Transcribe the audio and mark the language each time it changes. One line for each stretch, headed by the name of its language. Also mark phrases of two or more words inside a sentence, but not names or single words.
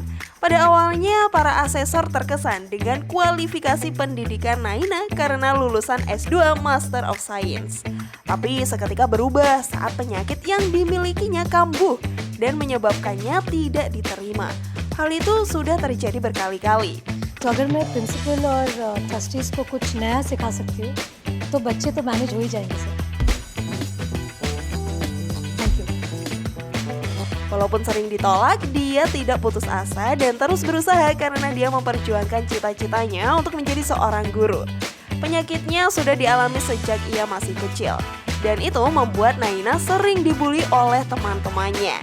Indonesian: Pada awalnya, para asesor terkesan dengan kualifikasi pendidikan Naina karena lulusan S2
English: Master of Science.
Indonesian: Tapi seketika berubah saat penyakit yang dimilikinya kambuh dan menyebabkannya tidak diterima. Hal itu sudah terjadi berkali-kali.
Hindi: तो अगर मैं प्रिंसिपल और ट्रस्टीज को कुछ नया सिखा सकती हूँ तो बच्चे तो मैनेज हो ही जाएंगे सर.
English: thank you.
Indonesian: Walaupun sering ditolak, dia tidak putus asa dan terus berusaha karena dia memperjuangkan cita-citanya untuk menjadi seorang guru. Penyakitnya sudah dialami sejak ia masih kecil, dan itu membuat Naina sering dibully oleh teman-temannya.